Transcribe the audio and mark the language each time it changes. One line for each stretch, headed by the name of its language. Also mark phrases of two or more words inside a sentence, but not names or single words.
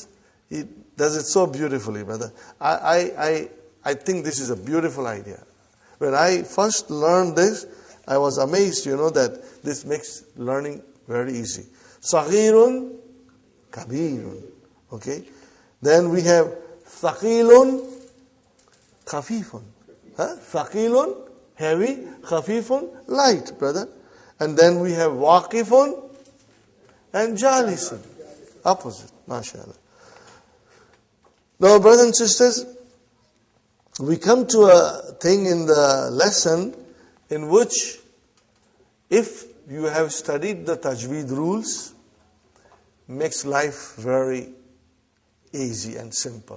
English: He does it so beautifully, brother. I think this is a beautiful idea. When I first learned this, I was amazed, that this makes learning very easy.
Arabic: صغيرٌ، كبيرٌ. Okay?
English: Then we have
Arabic: ثقيلٌ، خفيفٌ. Thaqilun,
English: heavy, khafifun, light, brother. And then we have waqifun and jalisun. Opposite, mashallah. Now, brothers and sisters, we come to a thing in the lesson in which, if you have studied the tajweed rules, makes life very easy and simple.